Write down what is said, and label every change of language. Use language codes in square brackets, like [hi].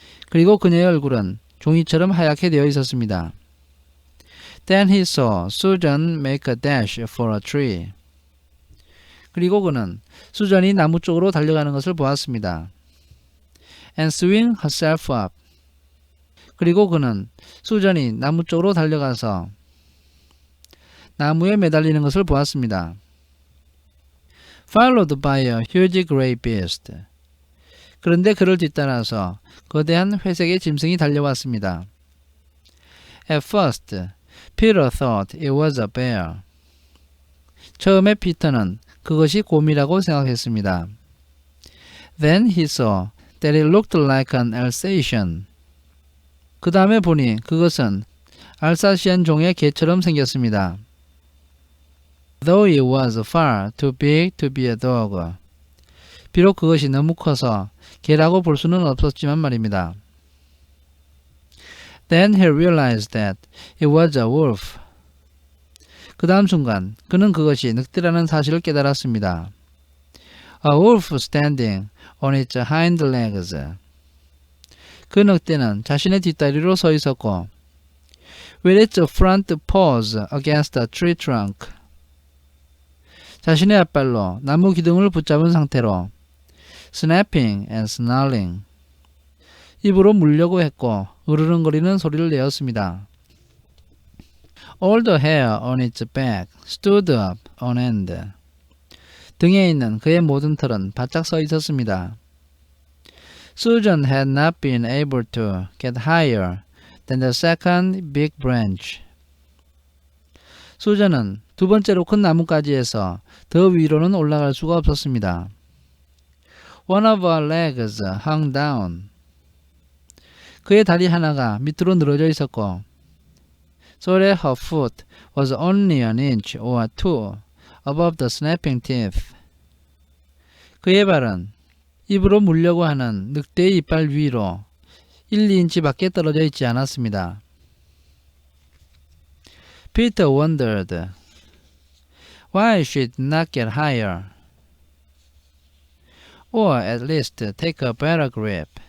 [ko] 그리고 그녀의 얼굴은 종이처럼 하얗게 되어 있었습니다. [en] Then he saw Susan make a dash for a tree. [ko] 그리고 그는 수전이 나무 쪽으로 달려가는 것을 보았습니다. [en] And swing herself up. [ko] 그리고 그는 수전이 나무 쪽으로 달려가서 나무에 매달리는 것을 보았습니다. [en] Followed by a huge gray beast. [ko] 그런데 그를 뒤따라서 거대한 회색의 짐승이 달려왔습니다. [en] At first, Peter thought it was a bear. [ko] 처음에 피터는 그것이 곰이라고 생각했습니다. [en] Then he saw that it looked like an Alsatian. [ko] 그 다음에 보니 그것은 알사시안 종의 개처럼 생겼습니다. [en] Though it was far too big to be a dog. [ko] 비록 그것이 너무 커서 개라고 볼 수는 없었지만 말입니다. [en] Then he realized that it was a wolf. [ko] 그 다음 순간 그는 그것이 늑대라는 사실을 깨달았습니다. [en] A wolf standing on its hind legs. [ko] 그 늑대는 자신의 뒷다리로 서 있었고 [en] with its front paws against a tree trunk. [ko] 자신의 앞발로 나무 기둥을 붙잡은 상태로 [en] snapping and snarling. [ko] 입으로 물려고 했고 으르렁거리는 소리를 내었습니다. [en] All the hair on its back stood up on end. [ko] 등에 있는 그의 모든 털은 바짝 서 있었습니다. [en] Susan had not been able to get higher than the second big branch. [ko] 수잔은 두 번째로 큰 나뭇가지에서 더 위로는 올라갈 수가 없었습니다. [en] One of her legs hung down. [ko] 그의 다리 하나가 밑으로 늘어져 있었고 [en] so that her foot was only an inch or two above the snapping teeth. [ko] 그의 발은 입으로 물려고 하는 늑대의 이빨 위로 1, 2인치 밖에 떨어져 있지 않았습니다. [en] Peter wondered why she did not get higher, or at least take a better grip.